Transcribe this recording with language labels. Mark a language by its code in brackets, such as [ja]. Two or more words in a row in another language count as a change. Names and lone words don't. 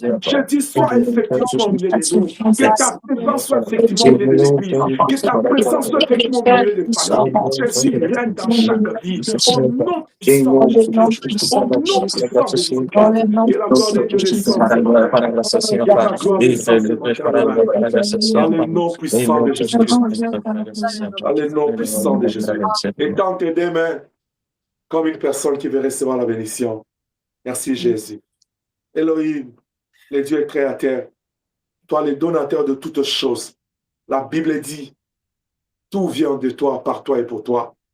[fr] Je dis, sois effectivement au milieu de nous, que ta présence soit effectivement au milieu de l'église, que ta présence soit effectivement au milieu des familles. Jésus règne dans chaque vie, au nom puissant de Jésus-Christ, au nom puissant de Dans Jésus-Christ, le nom que la gloire de Dieu descende ce matin. [pt] para a graça, Senhor, [fr] Que [pt] Pai. [fr] la gloire [pt] E [fr] descende ce matin, Papa. [pt] para a graça, [fr] Dans [pt] Senhor, [fr] le [pt] Pai. [fr] nom [pt] Em [fr] puissant [pt] nome [fr] de [pt] de Jesus [fr] Jésus-Christ. [pt] Cristo, para a graça, Senhor, Pai. [fr] Dans le nom puissant de Jésus. [pt] Para a graça, [fr] Et tends tes deux mains comme une personne qui veut recevoir la bénédiction. Merci Jésus. Elohim, le Dieu créateur, toi le donateur de toutes choses. La Bible dit, tout vient de toi, par toi et pour toi.